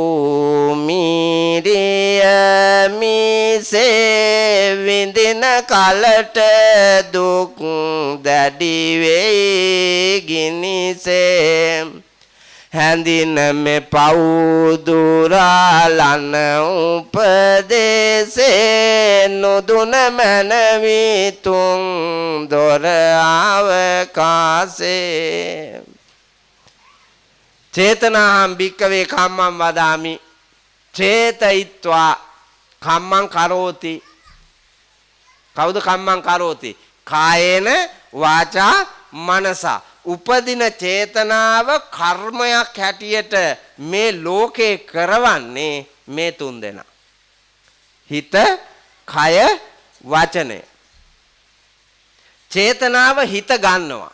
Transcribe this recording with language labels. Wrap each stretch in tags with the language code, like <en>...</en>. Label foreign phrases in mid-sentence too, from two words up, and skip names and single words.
<si>මීරිය මිසේ විඳින කලට දුක් දැඩි වේ ගිනිසේ හැඳින මේ පව් දුරලන උපදේසේ නොදුන මනවිතුන් දොර අවකාසේ</si> <pi>චේතනාහම් භික්කවේ කම්මං වදාමි චේතයිත්වා කම්මං කරෝති. කවුද කම්මං කරෝති? කායේන වාචා මනසා.</pi> <si>උපදින චේතනාව කර්මයක් හැටියට මේ ලෝකේ කරවන්නේ මේ තුන් දෙනා. හිත, කය, වචනය. චේතනාව හිත ගන්නවා.</si>